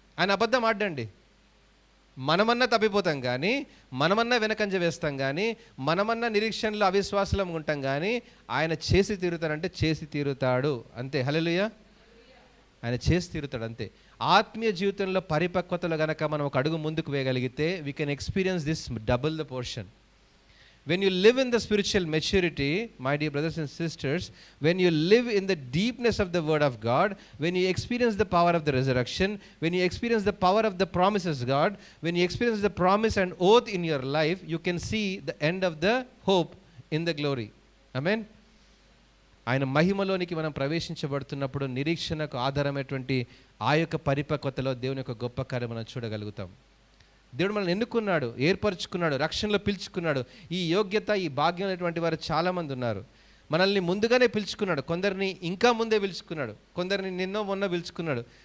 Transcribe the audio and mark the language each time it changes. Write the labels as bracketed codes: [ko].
[te] ఆయన అబద్ధం ఆడండి, మనమన్నా తప్పిపోతాం కానీ, మనమన్నా వెనకంజ వేస్తాం కానీ, మనమన్నా నిరీక్షణలో అవిశ్వాసంగా ఉంటాం కానీ, ఆయన చేసి తీరుతాడంటే చేసి తీరుతాడు అంతే. హల్లెలూయా. ఆయన చేసి తీరుతాడు అంతే. ఆత్మీయ జీవితంలో పరిపక్వతలో గనక మనం ఒక అడుగు ముందుకు వేయగలిగితే [en] We can experience this double the portion. When you live in the spiritual maturity, my dear brothers and sisters, when you live in the deepness of the word of God, when you experience the power of the resurrection, when you experience the power of the promises God, when you experience the promise and oath in your life, you can see the end of the hope in the glory. Amen. [te] ఆయన మహిమలోనికి మనం ప్రవేశించబడుతున్నప్పుడు నిరీక్షణకు ఆధారమైనటువంటి ఆ యొక్క పరిపక్వతలో దేవుని యొక్క గొప్ప కార్యం మనం చూడగలుగుతాం. దేవుడు మనల్ని ఎన్నుకున్నాడు, ఏర్పరచుకున్నాడు, రక్షణలో పిలుచుకున్నాడు. ఈ యోగ్యత, ఈ భాగ్యం అనేటువంటి వారు చాలామంది ఉన్నారు. మనల్ని ముందుగానే పిలుచుకున్నాడు, కొందరిని ఇంకా ముందే పిలుచుకున్నాడు, కొందరిని నిన్నో మొన్న పిలుచుకున్నాడు.